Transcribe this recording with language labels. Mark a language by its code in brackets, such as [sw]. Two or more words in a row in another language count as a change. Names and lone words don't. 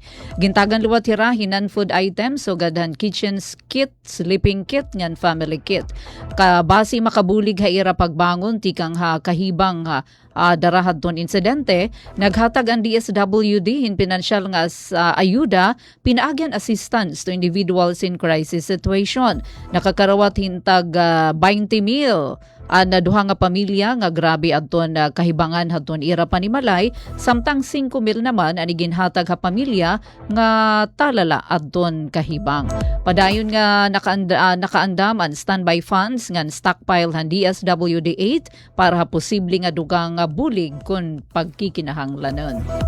[war] Gintagan luwat hirahinan [en] food items [war] so gadhan [en] kitchen kit, sleeping kit [war] ngan [en] family kit. [war] Kabasi makabulig ha ira pagbangon tikang ha kahibang ha darahad ton insidente, naghatag ang DSWD hin pinansyal nga ayuda, pinaagyan assistance to individuals in crisis situation. Nakakarawat hintag 20 mil na duha nga pamilya nga grabe adton kahibangan hadton ira panimalay, samtang 5 mil naman ani ginhatag ha pamilya nga talala adton kahibang. Padayon nga nakaandam ang [en] standby funds [war] ngan stockpile han DSWD 8 para ha posible nga dugang bulig kun pagkikinahanglanon.